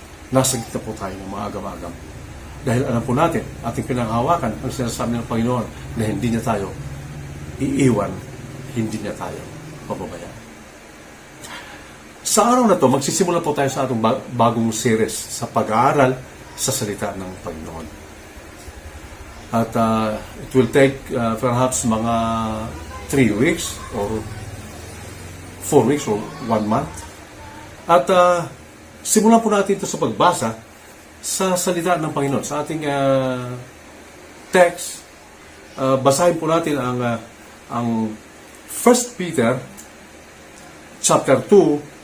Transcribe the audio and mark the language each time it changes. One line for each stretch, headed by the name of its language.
Filipino: Nasa gitna po tayo ng mga agam-agam. Dahil alam po natin, ating pinanghawakan ang sinasabi ng Panginoon na hindi niya tayo iiwan, hindi niya tayo pababayaan. Sa araw na to, magsisimula po tayo sa atong bagong series sa pag-aaral sa salita ng Panginoon.
English: At it will take perhaps mga 3 weeks or 4 weeks or 1 month.
Filipino: At simulan po natin ito sa pagbasa sa salita ng Panginoon. Sa ating text, basahin po natin ang 1 Peter chapter 2.